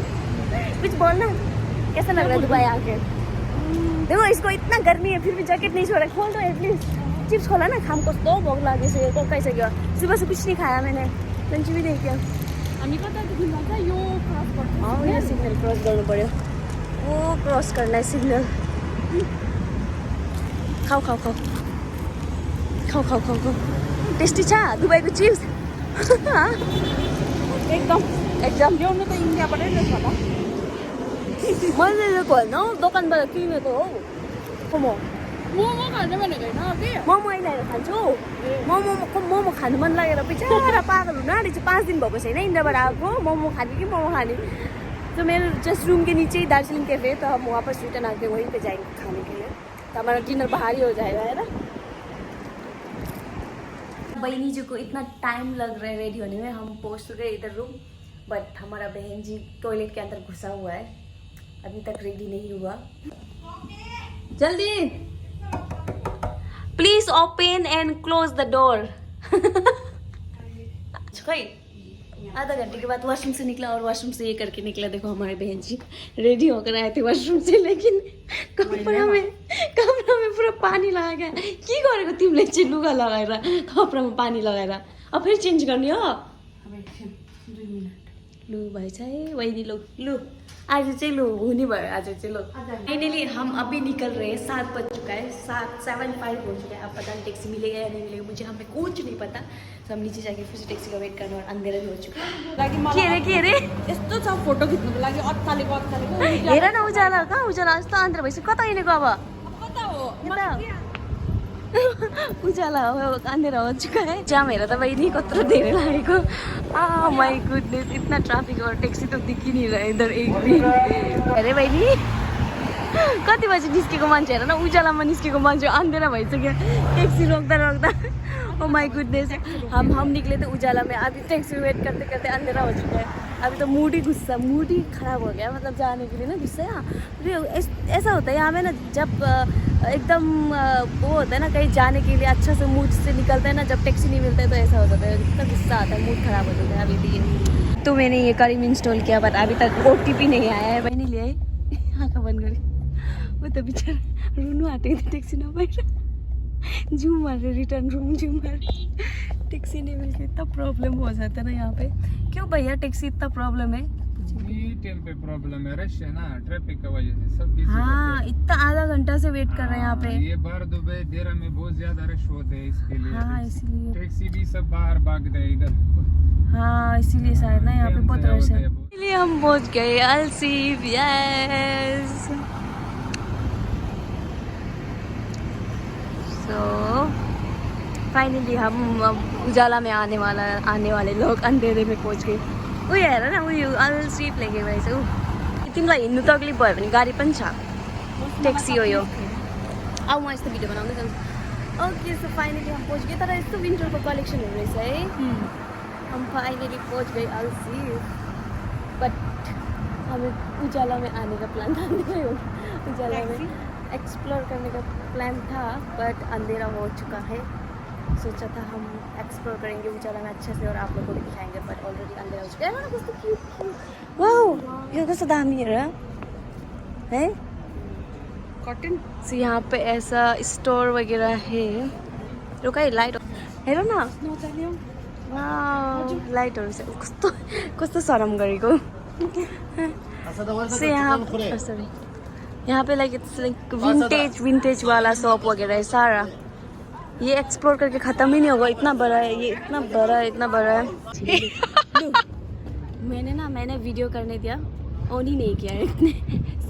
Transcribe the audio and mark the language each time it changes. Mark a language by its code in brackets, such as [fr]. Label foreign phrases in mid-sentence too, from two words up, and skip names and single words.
[hi] कुछ बोलना, कैसा लग रहा है दुबई आके? देखो इसको इतना गर्मी है फिर भी जैकेट नहीं छोड़ा, खोल दो एटलीस्ट। चिप्स खोला ना, खाम को तो भोग लागे से को कैसे गया। सुबह से कुछ नहीं खाया मैंने, लंच भी नहीं किया। [ne] हाँ, यहाँ सिग्नल क्रॉस गर्नु पऱ्यो, [hi] वो क्रॉस करना है सिग्नल। [ne] खाऊ खाऊ खाऊ खाऊ खाऊ खाऊ खाऊ टेस्टी छ दुबईको चिप्स। एकदम ल्याउनु त इन्डियाबाटै रहेछ होला। मैले लिएको होइन हौ, दोकानबाट किनेको हो। मोमो खानु भनेको होइन कि मोमो अहिले आएर खान्छु। मोमो खानु मन लागेर बिचारा पागल हुन आँटेछु। 5 दिन भएको छैन इन्डियाबाट आएको, मोमो खाने कि मोमो खाने। [hi] तो मेरे जस्ट रूम के नीचे ही दार्जिलिंग कैफे, तो हम वापस रिटर्न आके वहीं पे जाएंगे खाने के लिए। तो हमारा डिनर बाहर ही हो जाएगा, है ना। बहनी जी को इतना टाइम लग रहा है रेडी होने में। हम पहुँच चुके इधर रूम, बट हमारा बहन जी टॉयलेट के अंदर घुसा हुआ है, अभी तक रेडी नहीं हुआ। जल्दी [en] please open and close the door. [hi] आधा घंटे के बाद वॉशरूम से निकला और वॉशरूम से ये करके निकला। देखो हमारे बहन जी रेडी होकर आए थे वॉशरूम से, लेकिन कपड़ा में पूरा पानी लगा गया। [ne] के गरेको तिमीले चाहिँ लुगा लगाएर कपडामा पानी लगाएर अब फेरि चेन्ज गर्ने हो। लु भएछ है वहीनी, लु आज चाहिँ लु हुने भयो, आज चाहिँ लो। [hi] फाइनली हम अभी निकल रहे हैं, 7 बज चुका है, 7:75 हो चुका है। अब पता नहीं टैक्सी मिलेगा या नहीं मिलेगा, मुझे हमें कुछ नहीं पता। तो हम नीचे जाके फिर से टैक्सी का वेट करना, और अंधेरा भी हो चुका है। [ne] के रे यस्तो छ फोटो खिच्नुको लागि अत्तालेको हेर न, उज्यालो कहाँ उज्यालो यस्तो अन्धेरा भइसक्यो। कता हिँडेको अब? कता हो उज्याला हो, [hi] अंधेरा हो चुका है। [ne] जाम हेर त बहिनी कत्रो धेरै लागेको। [en] my goodness, [hi] इतना ट्राफिक और टैक्सी तो दिख ही नहीं रहा इधर एक भी। [ne] अरे बहिनी कति बजी निस्केको मान्छे हेर न, उज्यालामा निस्केको मान्छे अंधेरा भइसक्यो टैक्सी रोक्दा। [en] oh my goodness, [hi] हम निकले थे उजाला में, अभी टैक्सी वेट करते करते अंधेरा हो चुका है। अभी तो मूड ही ख़राब हो गया, मतलब जाने के लिए ना गुस्सा। ऐसा होता है यहाँ में ना, जब एकदम वो होता है ना कहीं जाने के लिए अच्छा से मूड से निकलता है ना, जब टैक्सी नहीं मिलता है तो ऐसा हो जाता है, इतना गुस्सा आता है, मूड ख़राब हो जाता है। अभी भी तो मैंने ये करीम इंस्टॉल किया, बट अभी तक OTP नहीं आया है। [ne] बहनी ले आई, आँखा बंद करी, वो तो बेचारा रुनु आँटेको थियो टैक्सी नपाएर, [hi] जूम मारे रिटर्न रूम जूम मारे, टैक्सी नहीं मिलती। इतना प्रॉब्लम हो जाता है ना यहाँ पे। क्यों भैया टैक्सी इतना प्रॉब्लम है? टाइम पे प्रॉब्लम है, रश है ना ट्रैफिक की वजह से, सब बिजी। हाँ, इतना आधा घंटा से वेट कर रहे हैं यहाँ पे। ये बार दुबई देरा में बहुत ज्यादा रश होते हैं, इसके लिए हाँ इसलिए टैक्सी भी सब बाहर भाग रहे हैं इधर। हाँ इसीलिए शायद ना यहाँ पे बहुत रश है। इसलिए हम पहुँच गए अल सीफ। [en] yes so finally [hi] हम अब उजाला में आने वाले लोग अंधेरे में पहुंच गए। [ne] उयो हेर न उयो अल सिप लेके रहेछ ऊ। तिमीलाई हिँड्नु तकलिफ भयो भने गाडी पनि छ, ट्याक्सी हो यो। अब म यस्तो भिडियो बनाउँदै जान्छु। [en] okay so finally [hi] हम पहुंच गए। [ne] तर यस्तो विन्टरको कलेक्सनहरू रहेछ है। [hi] हम फाइनली पहुंच गए अल सिप, बट हमें उजाला में आने का प्लान था। उजाला में एक्सप्लोर करने का प्लान था, बट अंधेरा हो चुका है। सोचा था हम एक्सप्लोर करेंगे उजाला में अच्छे से और आप लोगों को भी दिखाएंगे, बट ऑलरेडी अंधेरा हो चुका है। [ne] कस्तो क्यूट, वाओ यो कस्तो दामी हेर है कॉटन। [hi] सो यहाँ पे ऐसा स्टोर वगैरह है। [ne] रुका है लाइट हेर न, वाओ लाइटहरू चाहिँ कस्तो कस्तो शरम गरेको। [hi] सो यहाँ पे [en] like it's like vintage [hi] वाला शॉप वगैरह है सारा। ये एक्सप्लोर करके ख़त्म ही नहीं होगा, इतना बड़ा है ये, इतना बड़ा है। मैंने वीडियो करने दिया, ऑन ही नहीं किया है इतने।